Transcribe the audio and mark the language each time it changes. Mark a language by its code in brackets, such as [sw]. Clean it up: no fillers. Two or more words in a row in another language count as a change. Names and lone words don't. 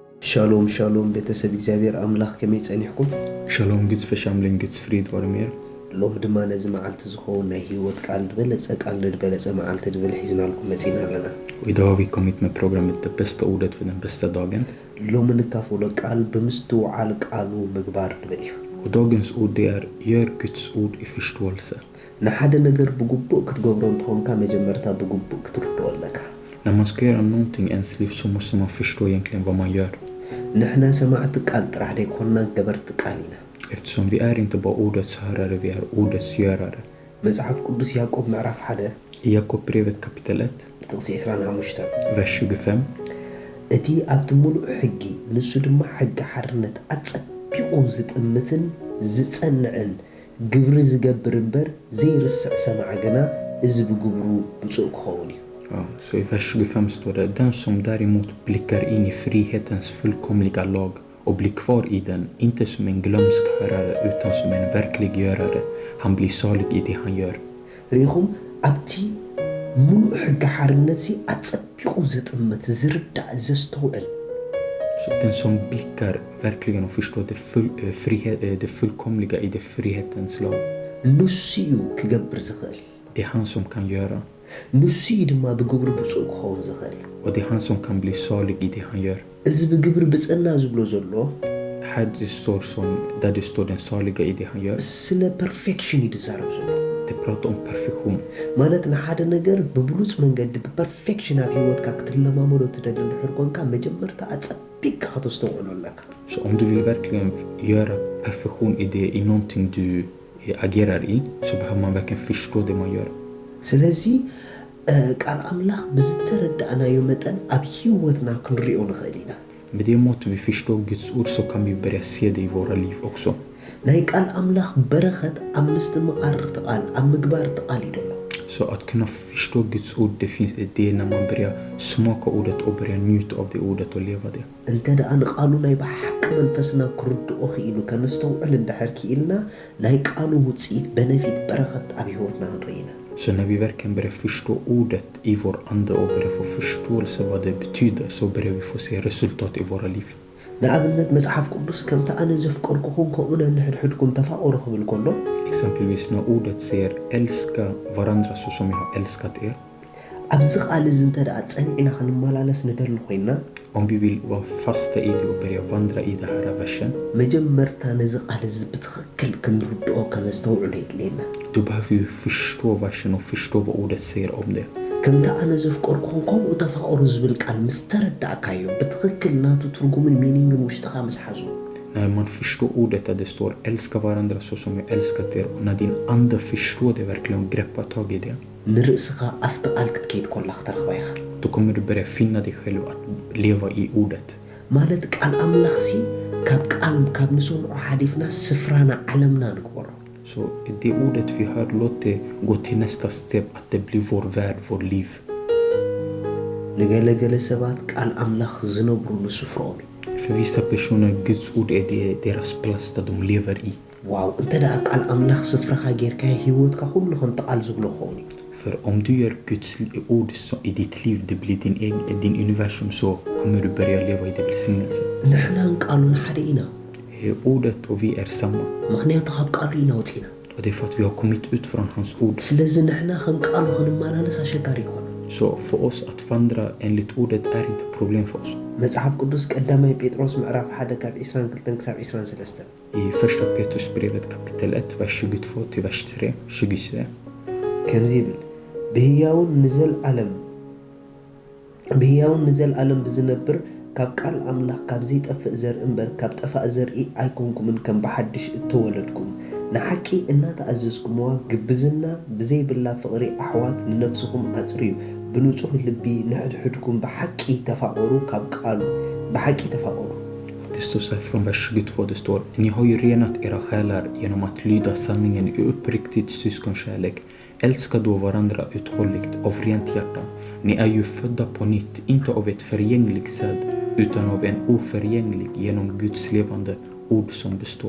[he] Shalom, shalom, [ti] ቤተሰብ እግዚአብሔር አምላክ ከመይ ጸኒሕኩም [sv] Shalom Guds församling, Guds frid vare med er. [ti] ሎህ ድማ ነዚ መዓልቲ ዝኸውን ናይ ህይወት ቃል ድበለጸ መዓልቲ ድብል ሒዝናልኩም መጺና ኣለና [sv] Och idag har vi kommit med programmet Det bästa ordet för den bästa dagen. [ti] ሎሚ ንካፈሎ ቃል ብምስትውዓል ቃሉ ምግባር ድብል እዩ [sv] Och dagens ord det är gör Guds ord i förståelse. [ti] ንሓደ ነገር ብግቡእ ክትገብሮ እንትኾንካ መጀመርታ ብግቡእ ክትርድኦ ኣለካ [sv] När man ska göra någonting i ens liv så måste man förstå egentligen vad man gör. [ti] ንሕና ሰማዕቲ ቃል ጥራሕ ደይኮንና ገበርቲ ቃል ኢና [sv] Eftersom vi är inte bara ordets hörare, vi är ordets görare. [ti] መጽሓፍ ቅዱስ ያዕቆብ ምዕራፍ 1 [sv] I Jakobsbrevet kapitel 1, [ti] ጥቕሲ 25 [sv] vers 25. [ti] እቲ ኣብቲ ሙሉእ ሕጊ ንሱ ድማ ሕጊ ሓርነት ኣጸቢቑ ዝጥምትን ዝጸንዕን ግብሪ ዝገብር እምበር ዘይርስዕ ሰማዕ ገና እዚ ብግብሩ ብፁዕ ክኸውን እዩ [sv] Ja, så i vers 25 står det: Den som däremot blickar in i frihetens fullkomliga lag och blir kvar i den, inte som en glömsk hörare utan som en verklig görare, han blir salig i det han gör. [ti] ሪኢኹም ኣብቲ ሙሉእ ሕጊ ሓርነት ሲ ኣጸቢቑ ዝጥምት ዝርዳእ ዘስተውዕል [sv] Så den som blickar verkligen och förstår det fullkomliga i det frihetens lag, [ti] ንሱ እዩ ክገብር ዝኽእል [sv] det är han som kan göra. [ti] ንሱ እዩ ድማ ብግብሪ ብፁዕ ክኸውን ዝኽእል [sv] Och det är han som kan bli salig i det han gör. [ti] እዚ ብግብሪ ብጽና ዝብሎ ዘሎ [sv] Här det står där det står den saliga i det han gör. [ti] ስለ ፐርፌክሽን እዩ ዝዛረብ ዘሎ [sv] Det pratar om perfektion. [ti] ማለት ንሓደ ነገር ብብሉፅ መንገዲ ብፐርፌክሽን ኣብ ሂወትካ ክትለማመዶ ትደሊ እንድሕር ኮንካ መጀመርታ ኣጸቢቕካ ከተስተውዕሎ ኣለካ [sv] Så om du vill verkligen göra perfektion i någonting du agerar i, så behöver man verkligen förstå det man gör. [ti] ስለዚ ቃል ኣምላኽ ብዝተረዳእናዮ መጠን ኣብ ሂወትና ክንሪኦ ንኽእል ኢና [sv] Med det mått vi förstår Guds ord så kan vi börja se det i våra liv också. [ti] ናይ ቃል ኣምላኽ በረኸት ኣብ ምስትምቓር ትቓል ኣብ ምግባር ትቓል እዩ ደሎ [sv] Så att kunna förstå Guds ord, det är när man börjar smaka ordet och börjar njuta av det ordet och leva det. [ti] እንተ ደኣ ንቓሉ ናይ ብሓቂ መንፈስና ክርድኦ ኽኢሉ ከነስተውዕል እንድሕር ክኢልና ናይ ቃሉ ውፅኢት በነፊት በረኸት ኣብ ሂወትና ክንርኢ ኢና [sv] Så när vi verkligen börjar förstå ordet i vår ande och börjar få förståelse vad det betyder, så börjar vi få se resultat i våra liv. [ti] ንኣብነት መጽሓፍ ቅዱስ ከምቲ ኣነ ዘፍቀርኩኹም ከምኡነ ንሕድሕድኩም ተፋቐሩ ክብል ከሎ [sv] Exempelvis när ordet säger älska varandra så som jag har älskat er. [ti] ኣብዚ ቃል እዚ እንተ ደኣ ጸኒዕና ክንመላለስ ንደሊ ኮይንና [sv] Om vi vill vara fasta i det och börja vandra i det här versen, [ti] መጀመርታ ነዚ ቃል እዚ ብትኽክል ክንርድኦ ከነስተውዕሎ የድልየና [sv] då behöver vi förstå versen och förstå vad ordet säger om det. [ti] ከምቲ ኣነ ዘፍቀርኩኹም ከምኡ ተፋቐሩ ዝብል ቃል ምስ ተረዳእካዮ ብትኽክል ናቱ ትርጉምን ሚኒንግን ውሽጥኻ ምስ ሓዙ [sv] När man förstår ordet där det står älska varandra så som jag älskat er, och när din ande förstår det verkligen och greppar tag i det, [ti] ንርእስኻ ኣብቲ ቃል ክትከይድ ኮላኽ ተረኽባ ኢኻ [sv] då kommer du börja finna dig själv att leva i ordet. [ti] ማለት ቃል ኣምላኽ ሲ ካብ ንሰምዖ ሓሊፍና ስፍራና ዓለምና ንግበሮ [sv] Så det ordet vi hör, låt det gå till nästa steg, att det blir vår värld, vår liv. [ti] ንገለገለ ሰባት ቃል ኣምላኽ ዝነብሩሉ ስፍሮኦም እዩ [sv] För vissa personer, Guds ord är deras plats där de lever i. [ti] ዋው እንተ ደኣ ቃል ኣምላኽ ስፍራኻ ጌርካዮ ሂወትካ ኩሉ ክንተቓል ዝብሎ ክኸውን እዩ [sv] För om du gör Guds ord i ditt liv, det blir din universum, så kommer du börja leva i det välsignelse. [ti] ንሕናን ቃሉን ሓደ ኢና [sv] Ordet och vi är samma. [ti] ምክንያቱ ካብ ቃሉ ኢና ወፂና [sv] Och det är för att vi har kommit ut från hans ord. [ti] ስለዚ ንሕና ከም ቃሉ ክንመላለስ ኣሸጋሪ ይኮነ [sv] Så för oss att vandra enligt ordet är inte problem för oss. [ti] መጽሓፍ ቅዱስ ቀዳማይ ጴጥሮስ ምዕራፍ 1 ካብ 22 ክሳብ 23 [sv] I första Petrusbrevet kapitel 1, vers 22 till vers 23. [ti] ከምዚ ይብል ብህያውን ንዘለኣለም ብዝነብር ካብ ቃል ኣምላኽ ካብ ዘይጠፍእ ዘርኢ እምበር ካብ ጠፋእ ዘርኢ ኣይኮንኩምን ከም ብሓድሽ እተወለድኩም ንሓቂ እናተኣዘዝኩምዋ ግብዝና ብዘይብላ ፍቕሪ ኣሕዋት ንነፍስኩም ኣጽርዩ ብንጹህ ልቢ ንሕድሕድኩም ብሓቂ ተፋቐሩ ካብ ቃሉ ብሓቂ ተፋቐሩ [sv] Det står så här från vers 22, det står: Ni har ju renat era själar genom att lyda sanningen i uppriktigt syskonkärlek. Älska då varandra uthålligt av rent hjärta. Ni är ju födda på nytt, inte av ett förgängligt säd, utan av en oförgänglig genom Guds levande ord som består.